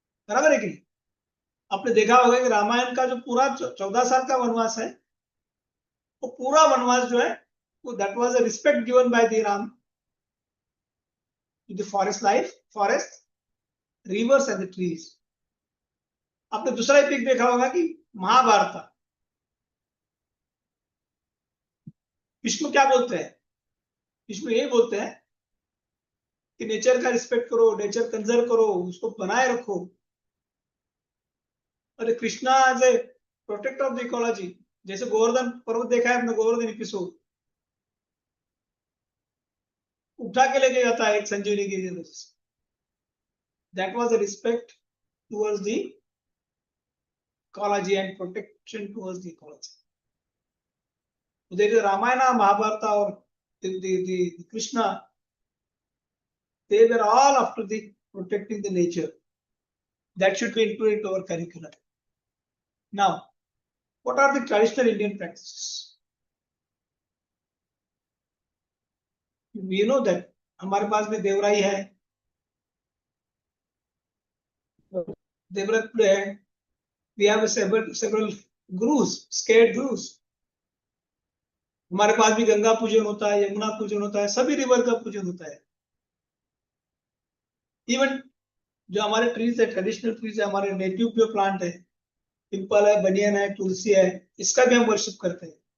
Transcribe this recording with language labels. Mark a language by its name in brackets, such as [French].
[Hindi] बराबर है कि नहीं? आपने देखा होगा कि रामायण का जो पूरा 14 साल का वनवास है, वो पूरा वनवास जो है वो [English] that was a respect given by the Ram to the forest life, forest, rivers and the trees. [Hindi] आपने दूसरा एपिक देखा होगा कि महाभारत, विष्णु क्या बोलते हैं? विष्णु ये बोलते हैं कि नेचर का रिस्पेक्ट करो, नेचर कंजर्व करो, उसको बनाए रखो. और Krishna [English] as a protector of the ecology, [Hindi] जैसे गोवर्धन पर्वत देखा है आपने, गोवर्धन एपिसोड, उठा के लेके जाता है एक संजीवनी की वजह से. [English] That was a respect towards the ecology and protection towards the ecology. [Hindi] देखिए रामायण, महाभारत और Krishna, [English] they were all after the protecting the nature. That should be included to our curriculum. Now, what are the traditional Indian practices? We know that [Hindi] हमारे पास में देवराई है, देवव्रत है. [English] We have several gurus, scared gurus. [Hindi] हमारे पास भी गंगा पूजन होता है, यमुना पूजन होता है, सभी रिवर का पूजन होता है. इवन जो हमारे ट्रीज है, ट्रेडिशनल ट्रीज है, हमारे नेटिव प्योर प्लांट है, पिंपल है, बनियन है, तुलसी है, इसका भी हम वर्शिप करते हैं.